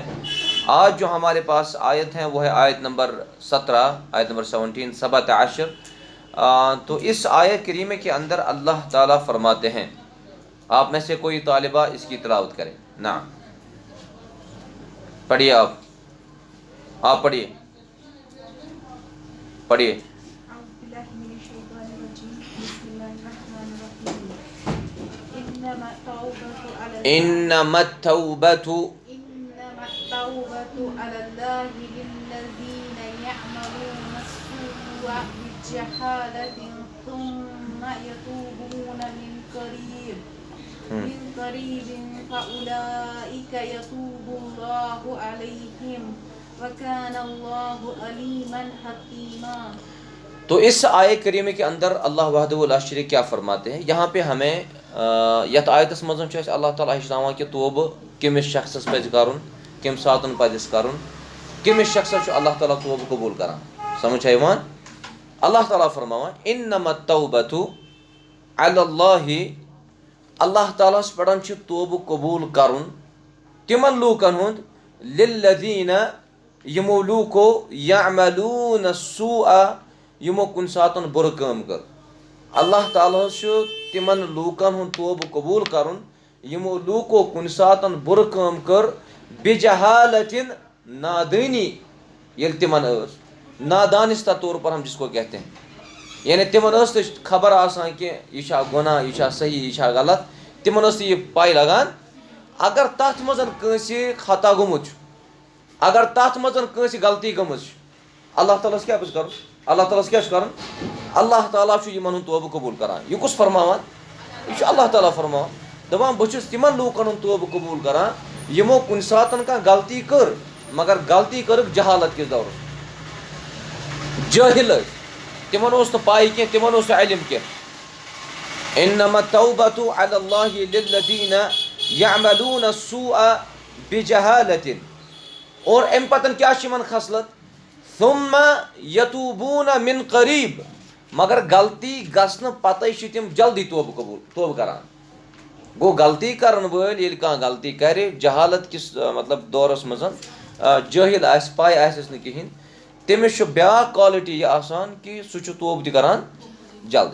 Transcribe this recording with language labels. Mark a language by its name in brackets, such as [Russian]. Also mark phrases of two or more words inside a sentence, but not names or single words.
[Urdu] آج جو ہمارے پاس آیت ہیں وہ ہے آیت نمبر 17، آیت نمبر 17 17. تو اس آیت کریمہ کے اندر اللہ تعالیٰ فرماتے ہیں، آپ میں سے کوئی طالبہ اس کی تلاوت کرے. نعم پڑھیے، آپ پڑھیے. [Arabic] انما التوبة على الله للذين يعملون السوء بجهالة ثم يتوبون من قريب فأولئك يتوب الله عليهم وكان الله عليما حكيما. [Urdu] تو اس آیت کریمہ کے اندر اللہ [Arabic] وحدہ لا شریک [Urdu] کیا فرماتے ہیں؟ [Kashmiri] یہاں پہ ہمیں یت آیتس مزن چھُ اللہ تعالیٰ ہیچناوان کہ توبہ کمس شخصس پزِ کرُن، کم ساتن پزس کرُن، کمس شخصس چھُ اللہ تعالیٰ توبہ قبول کران. سمجھ چھا یوان؟ اللہ تعالیٰ فرماوان [Arabic] انما التوبۃ علی اللہ، [Kashmiri] اللہ تعالیٰ ہس پڑھن چھُ توبہ قبول کرُن تمن لوکن ہند للذین یمو لوکو [Arabic] یعملون السوء [Kashmiri] یمو کن ساتن برٕ کٲم کٔر. اللہ تعالیٰ ہس چھُ تمن لوکن ہند توبہ قبول کرُن یمو لوکو کن ساتن برٕ کٲم کٔر بجہالتن، نادانی یل تمن ٲس. [Urdu] نادانستہ طور پر ہم جس کو کہتے ہیں، [Kashmiri] یعنی تمن ٲس نہٕ خبر آسان کہ یہ چھا گناہ، یہ چھا صحیح، یہ چھا غلط. تمن ٲس نہٕ یہ پاے لگان. اگر تتھ منٛز کٲنٛسہِ خطا گوٚمُت چھُ، اگر تتھ منٛز کٲنٛسہِ غلطی گٔمٕژ چھِ، اللہ تعالیٰ ہس کیٛاہ پَزِ کرُن؟ اللہ تعالیٰ ہس کیٛاہ چھُ کرُن؟ اللہ تعالیٰ چھُ یِمن ہُنٛد توبہٕ قبوٗل کران. یہ کُس فرماوان؟ یہ چھُ اللہ تعالیٰ فرماوان. دپان بہٕ چھُس تِمن لوٗکن ہُنٛد توبہٕ قبوٗل کران یِمو کُنہِ ساتہٕ کانٛہہ غلطی کٔر، مگر غلطی کٔرٕکھ جہالت کِس دورس منٛز. جٲہِل ٲسۍ، تِمن اوس نہٕ پاے کینٛہہ، تِمن اوس نہٕ علم کینٛہہ. [Arabic] انما التوبۃ علی اللہ للذین یعملون السوء بجہالۃ. [Kashmiri] اور امہِ پتن کیٛاہ چھِ یِمن خصلت؟ [Arabic] ثم یتوبون من قریب، [Kashmiri] مگر غلطی گژھنہٕ پتے چھِ تِم جلدی توبہ کران. گوٚو غلطی کرن وٲلۍ ییٚلہِ کانٛہہ غلطی کرِ جہالت کِس مطلب دورس منٛز، جٲہِل آسہِ، پاے آسٮ۪س نہٕ کِہیٖنۍ، تٔمِس چھُ بیٛاکھ کالٹی یہِ آسان کہ سُہ چھُ توبہٕ تہِ کران جلدی.